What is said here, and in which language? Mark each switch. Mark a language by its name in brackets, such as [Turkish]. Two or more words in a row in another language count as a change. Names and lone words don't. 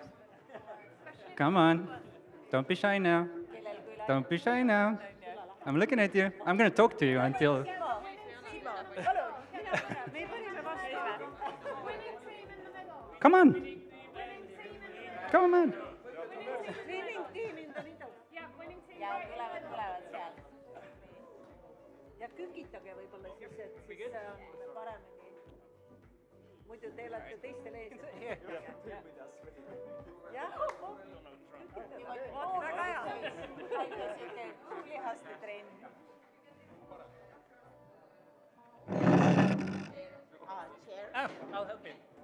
[English] Come on, don't be shy now. Don't be shy now. I'm looking at you. I'm going to talk to you until... Come on. Come on. [Estonian] Ja kükitage võib-olla siis, et siis on paremini. Muidu te olete teistel ees. Jah? Väga hea. Lihaste trenn. [English] I'll help you.